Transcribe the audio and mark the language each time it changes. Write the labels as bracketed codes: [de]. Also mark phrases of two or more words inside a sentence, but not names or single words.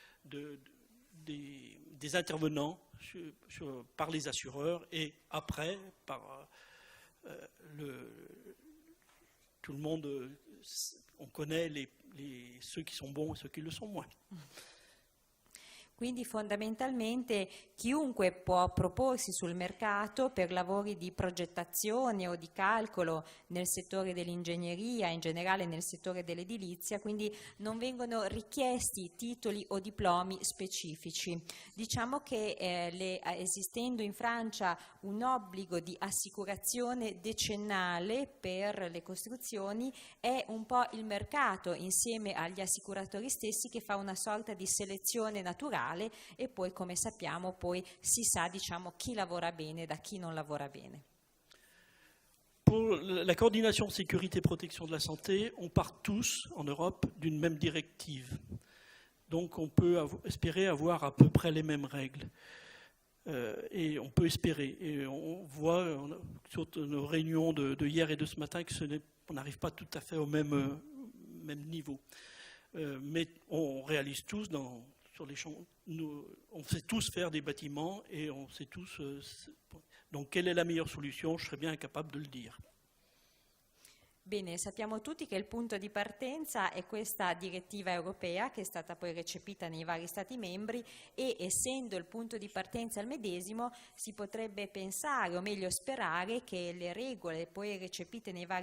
[fr] des intervenants par les assureurs et après par tout le monde, on connaît ceux qui sont bons et ceux qui le sont moins. [it] Quindi fondamentalmente chiunque può proporsi sul mercato per lavori di progettazione o di calcolo nel settore dell'ingegneria, in generale nel settore dell'edilizia, quindi non vengono richiesti titoli o diplomi specifici. Diciamo che esistendo in Francia un obbligo di assicurazione decennale per le costruzioni, è un po' il mercato insieme agli assicuratori stessi che fa una sorta di selezione naturale, e poi, come sappiamo, poi si sa, diciamo, chi lavora bene da chi non lavora bene. [fr] Pour la coordination sécurité et protection de la santé, on part tous en Europe d'une même directive. Donc on peut espérer avoir à peu près les mêmes règles. Et on peut espérer. Et on voit sur nos réunions de hier et de ce matin qu'on n'arrive pas tout à fait au même niveau. Mais on réalise tous sur les champs, on sait tous faire des bâtiments et on sait tous. Donc, quelle est la meilleure solution? Je serais bien incapable de le dire. [it] Bene, sappiamo tutti che il punto di partenza è questa direttiva europea che è stata poi recepita nei vari Stati membri e, essendo il punto di partenza il medesimo, si potrebbe pensare, o meglio sperare, che le regole poi recepite nei vari